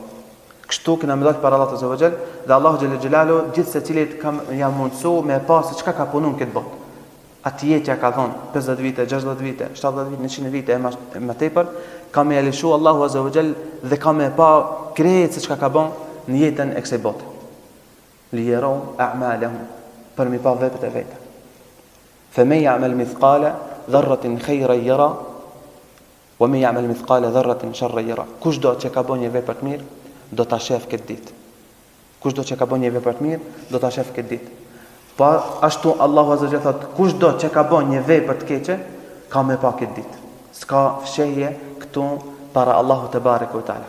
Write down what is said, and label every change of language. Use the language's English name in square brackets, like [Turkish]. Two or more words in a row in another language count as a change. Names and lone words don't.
[Albanian] Kështu kena më dal para Allahut [Arabic] عز وجل [Albanian] dhe Allahu [Arabic] جل جلاله [Albanian] gjithë secilit kam ja mundsu me pa se çka ka punu në këtë botë. Atje që ka thonë 50 vite, 60 vite, 70 vite, 100 vite e më tepër, ka me lëshu Allahu [Arabic] عز وجل [Albanian] dhe ka me pa krejt se çka ka bën në jetën e kësaj bote. [Arabic] ليروا أعمالهم, [Albanian] për mi pa veprat e veta. [Arabic] فمن يعمل مثقال ذرة خيرا يره ومن يعمل مثقال ذرة شرا يره. [Albanian] Kushdo që ka bën një vepër të mirë, do ta shef këtë ditë. Kushdo që ka bën një vepër të mirë, do ta shef këtë ditë. Po ashtu Allahu [Arabic] عز وجل [Albanian] thot, kushdo që ka bën një vepër të keqe, ka me pa këtë ditë. S'ka fshehje këtu para Allahu [Arabic] تبارك وتعالى.